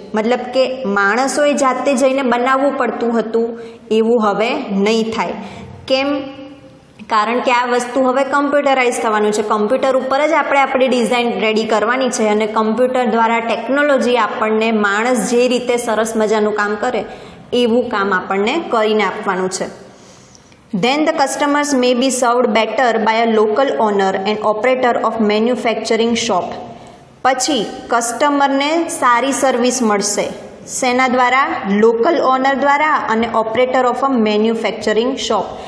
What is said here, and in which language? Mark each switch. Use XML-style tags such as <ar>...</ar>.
<gu>મતલબ કે માણસોએ જાતે જઈને બનાવવું પડતું હતું એવું હવે નહીં થાય. કેમ? કારણ કે આ વસ્તુ હવે કમ્પ્યુટરાઇઝ થવાનું છે. કમ્પ્યુટર ઉપર જ આપણે આપણી ડિઝાઇન રેડી કરવાની છે અને કમ્પ્યુટર દ્વારા ટેકનોલોજી આપણને માણસ જે રીતે સરસ મજાનું કામ કરે એવું કામ આપણને કરીને આપવાનું છે.</gu> <en>Then the customers may be served better by a local owner and operator of manufacturing shop.</en> <gu>પછી કસ્ટમરને સારી સર્વિસ મળશે. શેના દ્વારા?</gu> <en>local owner</en> <gu>દ્વારા અને</gu> <en>Operator of a manufacturing shop.</en>